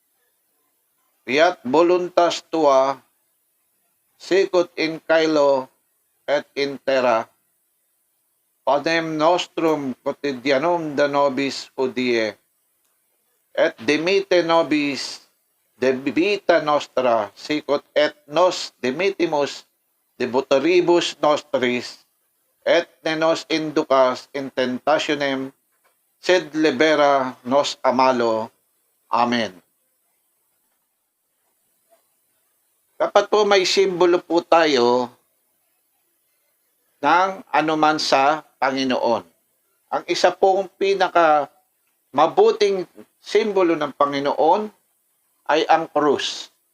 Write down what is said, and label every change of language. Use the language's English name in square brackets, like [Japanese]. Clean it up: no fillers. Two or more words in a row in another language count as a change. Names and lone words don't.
[Latin] fiat voluntas tua, sicut in caelo et in terra, panem nostrum quotidianum da nobis hodie, et dimite nobis de vita nostra, sicut et nos dimitimus debutoribus nostris, et ne nos inducas in tentationem, sed libera nos a malo. Amen. [Filipino] Dapat po may simbolo po tayo ng anuman sa Panginoon. Ang isa pong pinaka mabuting simbolo ng Panginoon ay ang krus.